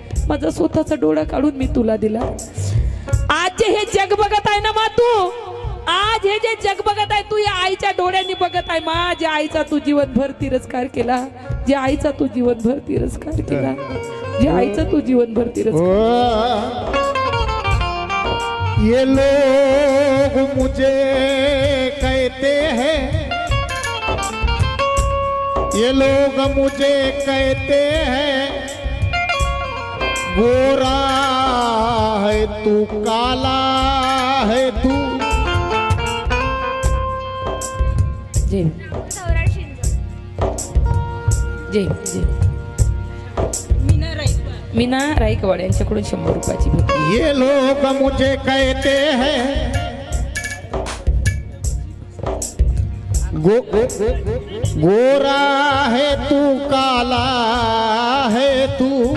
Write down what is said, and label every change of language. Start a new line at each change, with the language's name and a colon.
Marathi: माझा स्वतःचा डोळा काढून मी तुला दिला. आज जे हे जग बघत आहे ना मा तू, आज हे जे जग बघत आहे तू या आईच्या डोळ्यांनी बघत आहे मा. ज्या आईचा तू जीवनभर तिरस्कार केला, ज्या आईचा तू जीवनभर तिरस्कार केला, ज्या आईचा तू जीवनभर तिरस्कार.
Hindi: ये लोग मुझे कहते हैं, ये लोग मुझे कहते हैं गोरा है तू काला है तू.
Marathi: जय जय जय मीना राईकवाड यांच्याकडून 100 रुपयाची भेट.
Hindi: ये लोग मुझे कहते हैं गोरा है तू काला है तू.